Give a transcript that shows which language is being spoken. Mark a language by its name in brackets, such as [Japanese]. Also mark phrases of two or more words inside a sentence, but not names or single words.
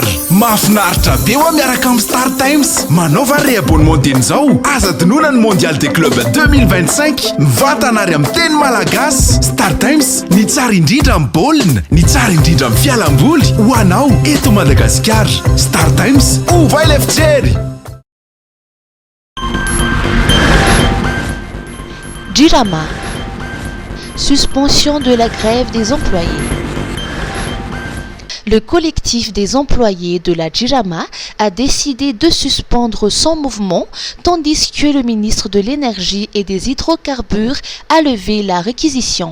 [Malagasy] Mahafinaritra be ho miaraka amin'ny Star Times. Manaova re-abonnement teny izao. Aza dinoina ny Mondial des Clubs 2025. Mivantana ary amin'ny teny malagasy. Star Times, ny tsara indrindra amin'ny baolina, ny tsara indrindra amin'ny fialamboly. Ho anao eto Madagascar. Star Times, [French] ouvre les fichiers. Jirama. Suspension de la grève des employés. Le collectif des employés de la Jirama a décidé de suspendre son mouvement, tandis que le ministre de l'Énergie et des Hydrocarbures a levé la réquisition.